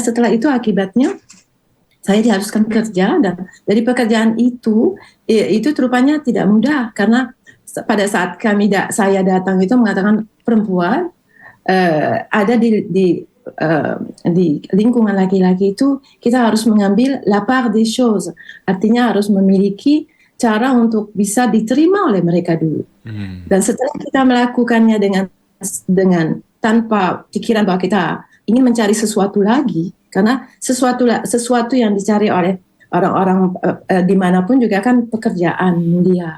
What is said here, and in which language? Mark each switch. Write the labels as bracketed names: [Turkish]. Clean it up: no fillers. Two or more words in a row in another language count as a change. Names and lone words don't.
[Indonesian] Setelah itu akibatnya saya diharuskan kerja dan dari pekerjaan itu rupanya tidak mudah karena pada saat saya datang itu mengatakan perempuan ada di lingkungan laki-laki itu kita harus mengambil [French] la part des choses, [Indonesian] artinya harus memiliki cara untuk bisa diterima oleh mereka dulu. Dan setelah kita melakukannya dengan tanpa pikiran bahwa kita ingin mencari sesuatu lagi, karena sesuatu yang dicari oleh orang-orang dimanapun juga kan pekerjaan mulia.